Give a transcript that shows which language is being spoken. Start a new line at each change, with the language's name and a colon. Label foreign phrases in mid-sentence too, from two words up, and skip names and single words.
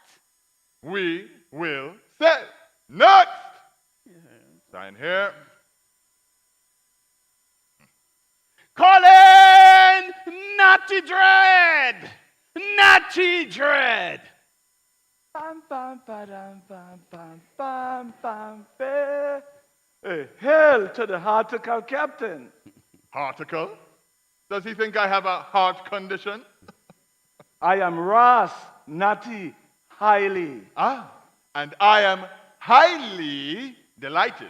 English: We will sail. Next! Sign here. Colin Natty Dread! Natty Dread! Bam, bam, ba-dam, bam, bam, bam, bam, ba. Hey, hail to the Harticle captain. Harticle? Does he think I have a heart condition? I am Ras, Natty, highly. Ah, and I am highly delighted.